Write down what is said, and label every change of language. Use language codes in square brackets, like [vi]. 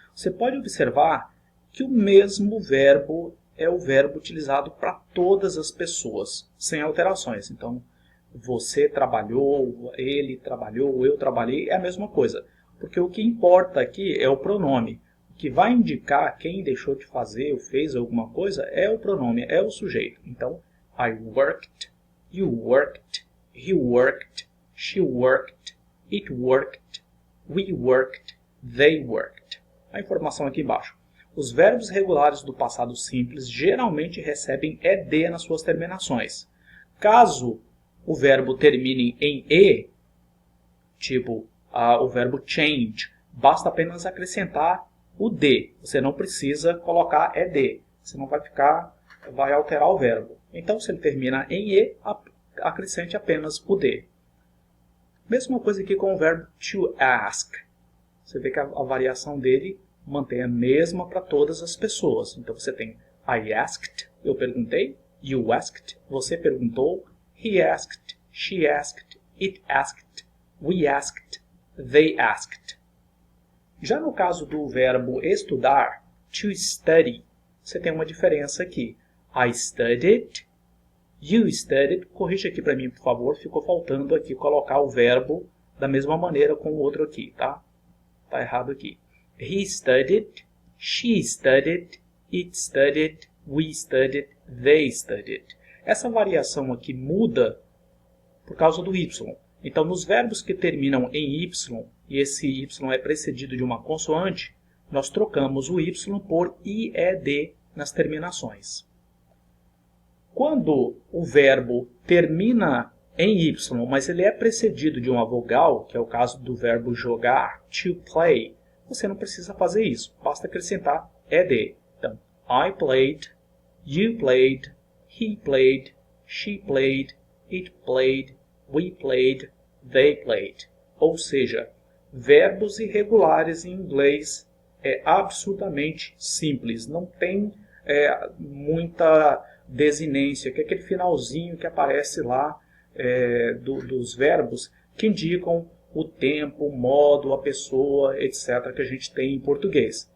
[pt] Você pode observar que o mesmo verbo é o verbo utilizado para todas as pessoas, sem alterações. Então, você trabalhou, ele trabalhou, eu trabalhei, é a mesma coisa. Porque o que importa aqui é o pronome. O que vai indicar quem deixou de fazer ou fez alguma coisa é o pronome, é o sujeito. Então, [en] I worked, you worked, he worked, she worked, it worked, we worked, they worked. [pt] A informação aqui embaixo. Os verbos regulares do passado simples geralmente recebem ed nas suas terminações. Caso o verbo termine em e, tipo o verbo change, basta apenas acrescentar o d. Você não precisa colocar ed, senão vai alterar o verbo. Então, se ele termina em e, acrescente apenas o d. Mesma coisa aqui com o verbo [en] to ask. [pt] Você vê que a variação dele mantém a mesma para todas as pessoas. Então, você tem [en] I asked, [pt] eu perguntei, [en] you asked, [pt] você perguntou, [en] he asked, she asked, it asked, we asked, they asked. [pt] Já no caso do verbo estudar, [en] to study, [pt] você tem uma diferença aqui. [en] I studied, you studied. [pt] Corrija aqui para mim, por favor. Ficou faltando aqui colocar o verbo da mesma maneira com o outro aqui, tá? Tá errado aqui. [en] He studied, she studied, it studied, we studied, they studied. [pt] Essa variação aqui muda por causa do y. Então, nos verbos que terminam em y, e esse y é precedido de uma consoante, nós trocamos o y por ied nas terminações. Quando o verbo termina em y, mas ele é precedido de uma vogal, que é o caso do verbo jogar, [en] to play, [pt] você não precisa fazer isso, basta acrescentar ed. Então, [en] I played, you played, he played, she played, it played, we played, they played. [pt] Ou seja, verbos irregulares em inglês é absurdamente simples, não tem muita desinência, que é aquele finalzinho que aparece lá dos verbos que indicam o tempo, o modo, a pessoa, etc., que a gente tem em português.